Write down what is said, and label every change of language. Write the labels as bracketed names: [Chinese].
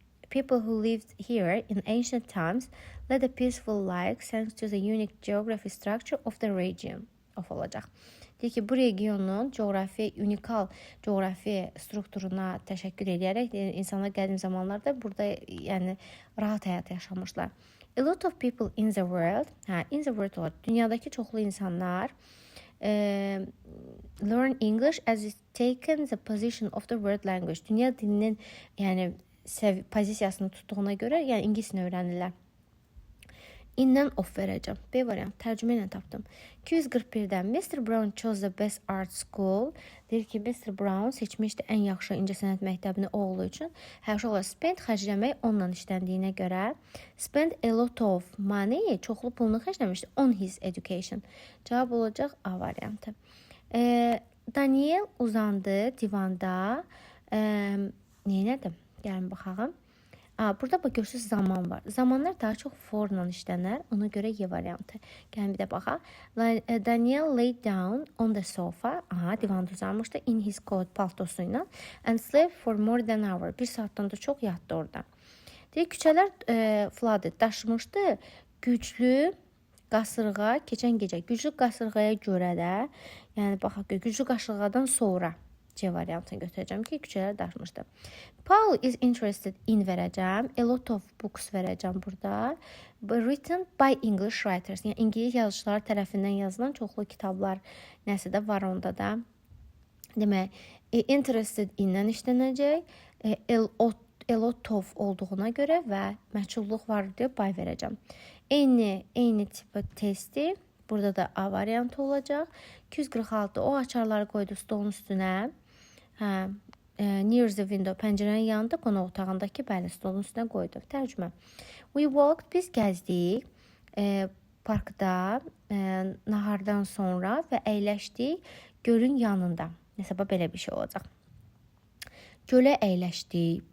[English] People who lived here in ancient times led a peaceful life thanks to the unique geography structure of the region. [Azerbaijani] Of olacaq. Deyir ki, bu regionun unikal coğrafi strukturuna təşəkkür edərək insanlar qədim zamanlarda burada yəni rahat həyat yaşamışlar. [English] A lot of people in the world, in the world [Azerbaijani] olur. Dünyadakı çoxlu insanlar [English] learn English as it's taken the position of the world language. [Azerbaijani] Dünya dilinin yəni pozisiyasını tutduğuna görə yəni ingilisini öyrənirlər. İndən of verəcəm. B variant. Tərcümə ilə tapdım. 241-dən Mr. [English] Brown chose the best art school. [Azerbaijani] Deyir ki, Mr. Brown seçmişdi ən yaxşı incəsənət məktəbini oğlu üçün. Uşaqlar spend xərcləmək onunla işləndiyinə görə [English] spend a lot of money, [Azerbaijani] çoxlu pulunu xərcləmişdi [English] on his education. [Azerbaijani] Cavab olacaq A variantı. Daniel uzandı divanda. Neynədim? Gəlin baxağım. Burada görürsünüz zaman var. Zamanlar daha çox for-la işlənər. Ona görə Y variantı. Gəlin bir də baxaq. [English] Daniel lay down on the sofa. [Azerbaijani] Divanda uzanmışdı. [English] In his coat [Azerbaijani] paltosu ilə. [English] And slept for more than an hour. [Azerbaijani] 1 saatdan da çox yatdı orada. Deyir, küçələr flooded, daşmışdı. Güclü qasırğa keçən gecə. Güclü qasırğaya görə də, yəni baxaq, güclü qasırğadan sonra C variantını götürəcəm ki, küçələr daşmışdı. [English] Paul is interested in [Azerbaijani] verəcəm. [English] A lot of books [Azerbaijani] verəcəm burada. [English] Written by English writers. [Azerbaijani] Yəni İngilis yazıçılar tərəfindən yazılan çoxlu kitablar nəsə də var onda da. Demək, interested in-lə işlənəcək. a lot of olduğuna görə və məchulluq var deyə by verəcəm. Eyni tipi testi. Burada da A variantı olacaq. 246 o açarları qoydu stolun üstünə. [English] Near the window, [Azerbaijani] pəncərənin yanında qonaq otağındakı bəli stolun üstünə qoydu. Tərcümə. [English] We walked, [Azerbaijani] biz gəzdik parkda nahardan sonra və əyləşdik gölün yanında. Nəsə belə bir şey olacaq. Gölə əyləşdik.